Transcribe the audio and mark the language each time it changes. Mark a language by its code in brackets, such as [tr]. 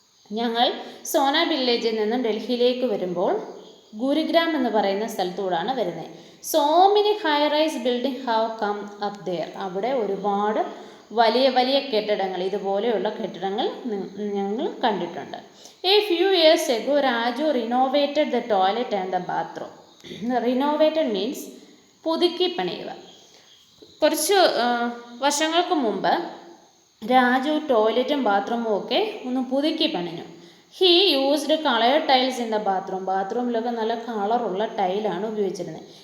[ml] ഞങ്ങൾ സോന വില്ലേജിൽ നിന്നും ഡൽഹിയിലേക്ക് വരുമ്പോൾ ഗുരുഗ്രാം എന്ന് പറയുന്ന സ്ഥലത്തൂടാണ് വരുന്നത്. [en] So many high rise building have come up there. [ml] അവിടെ ഒരുപാട് വലിയ വലിയ കെട്ടിടങ്ങൾ, ഇതുപോലെയുള്ള കെട്ടിടങ്ങൾ ഞങ്ങൾ കണ്ടിട്ടുണ്ട്. [en] A few years ago, Raju renovated the toilet and the bathroom. Renovated means [ml] പുതുക്കി പണിയുക. കുറച്ച് വർഷങ്ങൾക്ക് മുമ്പ് രാജു ടോയ്ലറ്റും ബാത്റൂമും ഒക്കെ ഒന്ന് പുതുക്കി പണിഞ്ഞു. [en] He used coloured tiles in the bathroom. [ml] ബാത്റൂമിലൊക്കെ നല്ല കളറുള്ള ടൈലാണ് ഉപയോഗിച്ചിരുന്നത്.